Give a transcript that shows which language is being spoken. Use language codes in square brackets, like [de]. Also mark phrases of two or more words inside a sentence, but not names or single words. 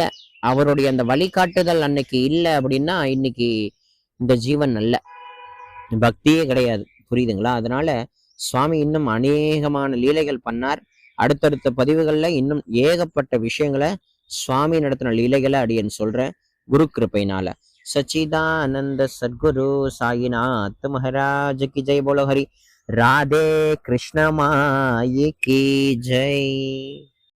[ta] அவருடைய அந்த வழிகாட்டுதல் அன்னைக்கு இல்லை அப்படின்னா இன்னைக்கு இந்த ஜீவன் அல்ல, பக்தியே கிடையாது. புரியுதுங்களா? அதனால சுவாமி இன்னும் அநேகமான லீலைகள் பண்ணார். அடுத்தடுத்த பதிவுகள்ல இன்னும் ஏகப்பட்ட விஷயங்களை சுவாமி நடத்தின லீலைகளை அடியன் சொல்றேன் குரு கிருப்பையினால. [hi] सच्चिदानंद सद्गुरु साईनाथ महाराज की जय। बोलो हरि राधे कृष्ण माई की जय।